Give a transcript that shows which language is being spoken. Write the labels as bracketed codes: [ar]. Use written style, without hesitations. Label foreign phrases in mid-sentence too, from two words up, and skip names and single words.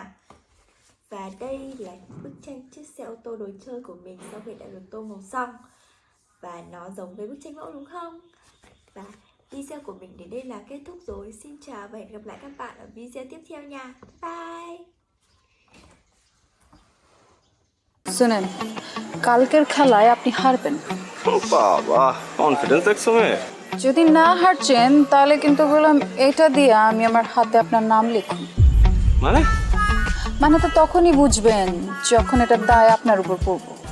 [vi] Và đây là bức tranh chiếc xe ô tô đồ chơi của mình sau khi đã được tô màu xong. Và nó giống với bức tranh mẫu đúng không? Và video của mình đến đây là kết thúc rồi. Xin chào và hẹn gặp lại các bạn ở video tiếp theo nha. Bye! [bn] শুনেন, কালকের খেলায় আপনি হারবেন। বাবা, কনফিডেন্স দেখছো মেয়ে? যদি না হারছেন তাহলে কিন্তু বললাম এটা দিয়ে আমি আমার হাতে আপনার নাম লিখুন। মানে? মানে তো তখনই বুঝবেন যখন এটার দায় আপনার উপর পড়বো।